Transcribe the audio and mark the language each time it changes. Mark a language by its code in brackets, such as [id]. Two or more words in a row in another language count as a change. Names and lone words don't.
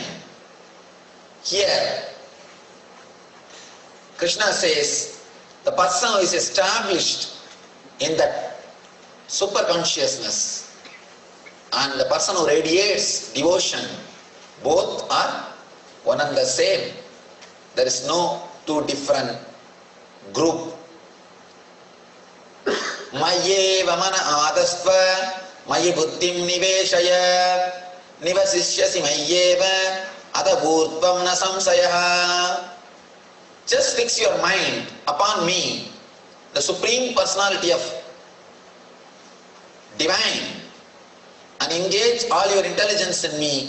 [en] Here, Krishna says, the person who is established in that super consciousness and the person who radiates devotion, both are one and the same. There is no two different group. [sa] मय्येव मन आधत्स्व मयि बुद्धिं निवेशय निवसिष्यसि मय्येव अत ऊर्ध्वं न संशयः. [en] Just fix your mind upon me, the Supreme Personality of Divine, and engage all your intelligence in me.